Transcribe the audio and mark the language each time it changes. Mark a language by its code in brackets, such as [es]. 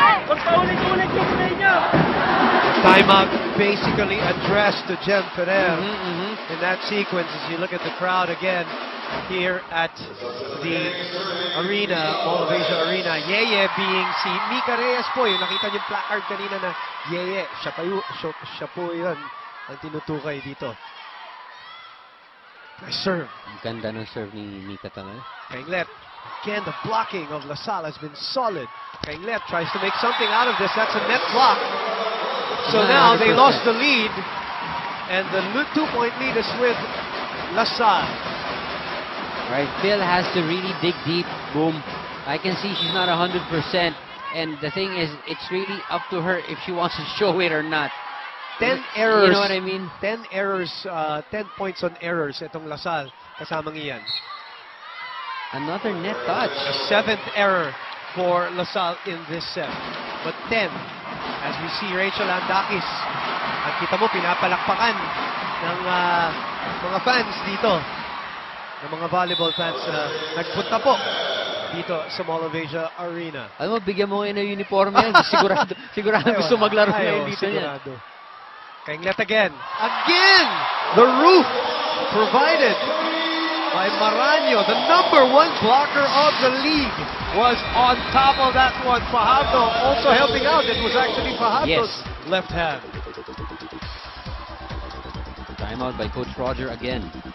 [tl] Huwag paulit-ulit yung play niya. [en] Timeout basically addressed to Jem Ferrer in that sequence. As you look at the crowd again here at the arena, MOA Arena, Yeye being si Mika Reyes po. [tl] Yung nakita niyo yung placard kanina na Yeye, siya po yun ang tinutukay dito. [en] Nice serve. [tl] Ang ganda ng serve ni Mika talaga. [en] Kainglet. Again, the blocking of Salle has been solid. Kainglet tries to make something out of this. That's a net block. So now they lost the lead, and the 2-point lead is with Salle. Right, Phil has to really dig deep. Boom. I can see she's not 100%, and the thing is, it's really up to her if she wants to show it or not. 10 errors. You know what I mean? 10 errors, 10 points on errors [tl] itong Salle kasamang iyan. [en] Another net touch. A 7th error for Salle in this set. But 10, as we see Rachel Andakis. [tl] At kita mo, pinapalakpakan ng mga fans dito. Ng mga volleyball fans na nagpunta po dito sa MOA Arena. Alam mo, bigyan mo ngayon ng uniforme yan. Sigurado gusto maglaro ngayon dito niya. [en] Kainglet again. Again! The roof provided by Maranyo. The #1 blocker of the league was on top of that one. Fajardo also helping out. It was actually Fajardo's left hand. Timeout by Coach Roger again.